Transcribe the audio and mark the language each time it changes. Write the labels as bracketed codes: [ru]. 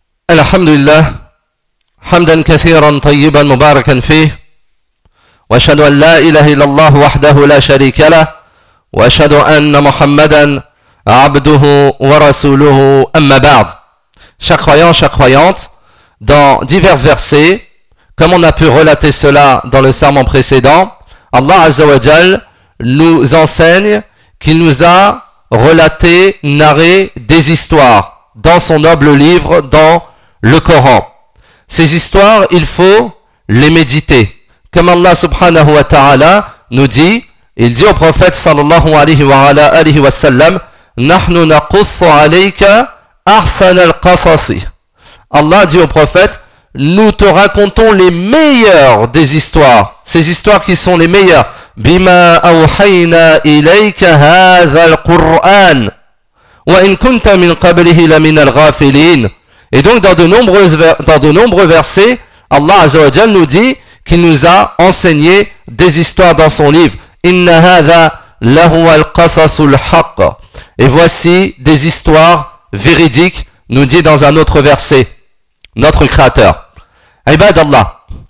[ar] الحمد لله حمدا كثيرا طيبا مباركا فيه، وأشهد أن لا إله إلا الله وحده لا شريك له، وأشهد أن محمدا عبده ورسوله. أما بعد، [fr] chaque croyant, chaque croyante, dans divers versets, comme on a pu relater cela dans le sermon précédent, Allah Azza wa Jal nous enseigne qu'il nous a relaté, narré des histoires dans son noble livre, dans le Coran. Ces histoires, il faut les méditer. Comme Allah subhanahu wa ta'ala nous dit, il dit au prophète sallallahu alayhi wa sallam: [ar] نحن نقص عليك أحسن القصص. [fr] Allah dit au prophète, nous te racontons les meilleures des histoires, ces histoires qui sont les meilleures. [ar] بما أوحينا إليك هذا القرآن وإن كنت من قبله لمن الغافلين. [fr] Et donc dans de nombreux versets, Allah Azza wa Jal nous dit qu'il nous a enseigné des histoires dans son livre. [ar] إن هذا لهو القصص الحق. [fr] Et voici des histoires véridiques, nous dit dans un autre verset notre Créateur. Ibad Allah.